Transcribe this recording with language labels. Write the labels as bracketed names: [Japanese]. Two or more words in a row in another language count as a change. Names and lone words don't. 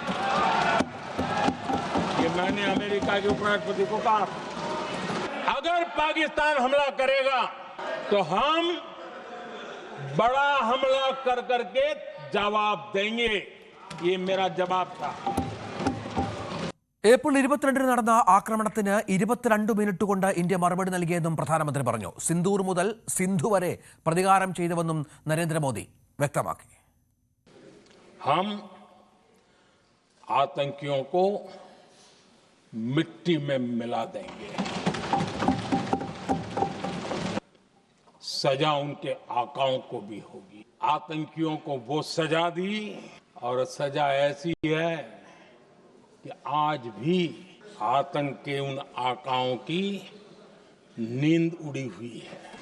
[Hindi] ये मैंने अमेरिका के उपराष्ट्रपति को कहा। अगर पाकिस्तान हमला करेगा तो हम बड़ा हमला कर करके जवाब देंगे। ये मेरा जवाब था. [Malayalam] ഏപ്രിൽ 22 നടന്ന ആക്രമണത്തിന് 22 മിനിറ്റ് കൊണ്ട് ഇന്ത്യ മറുപടി നൽകിയെന്നും പ്രധാനമന്ത്രി പറഞ്ഞു. സിന്ദൂർ മുതൽ സിന്ധു വരെ പ്രതികാരം ചെയ്തുവെന്നും നരേന്ദ്രമോദി വ്യക്തമാക്കി. [Hindi] हम आतंकियों को मिट्टी में मिला देंगे. सजा उनके आकाओं को भी होगी. आतंकियों को वो सजा दी, और सजा ऐसी है कि आज भी आतंक के उन आकाओं की नींद उड़ी हुई है.